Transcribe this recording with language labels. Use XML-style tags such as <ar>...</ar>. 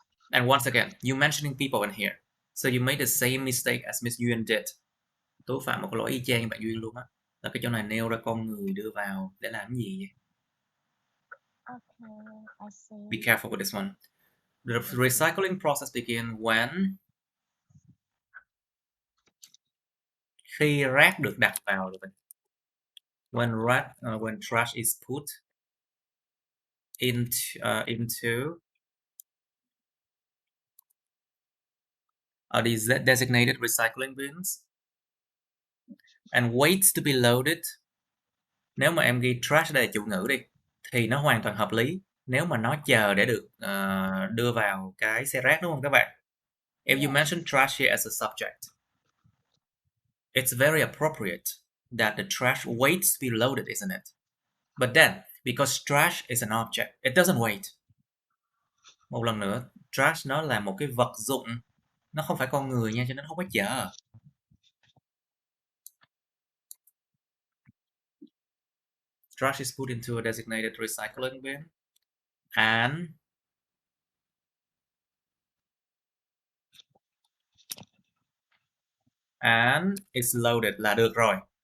<en>And once again, you mentioning people in here. So you made the same mistake as Miss Yuen did.</en> <vi>Tú phạm một cái lỗi y chang như bạn Duyên luôn á. Là cái chỗ này nêu ra con người đưa vào để làm gì vậy?</vi> <en>Okay, I see. Be careful with this one. The recycling process begins</en> <vi>khi rác được đặt vào rồi.</vi> <en>When trash is put into these designated recycling bins and waits to be loaded.</en> <vi>Nếu mà em ghi trash đây là chủ ngữ đi thì nó hoàn toàn hợp lý nếu mà nó chờ để được đưa vào cái xe rác, đúng không các bạn?</vi> <en>If you mention trash here as a subject, it's very appropriate that the trash waits to be loaded, isn't it? But then, because trash is an object, it doesn't wait.</en> <vi>Một lần nữa, trash nó là một cái vật dụng, nó không phải con người nha, cho nên nó không có chờ.</vi> <en>Trash is put into a designated recycling bin and it's loaded</en> <vi>là được rồi.</vi>